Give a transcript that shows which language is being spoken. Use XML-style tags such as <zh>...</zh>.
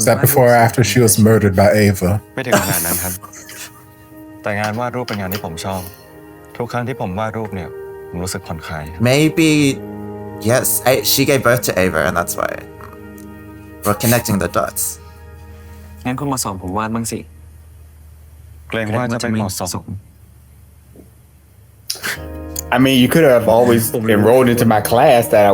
<en>Is that before or after she was murdered by Ava?</en> <th>ไม่ถึงขนาดนั้นครับ แต่งานวาดรูปเป็นงานที่ผมชอบ ทุกครั้งที่ผมวาดรูปเนี่ย ผมรู้สึกผ่อนคลาย</th> <en>Maybe. Yes, she gave birth to Ava, and that's why. We're connecting the dots.</en> <th>งั้นคุณมาสอนผมวาดบ้างสิ เกรงว่าจะไม่เหมาะสม</th> <en>I mean, you could have always enrolled into my class that I</en>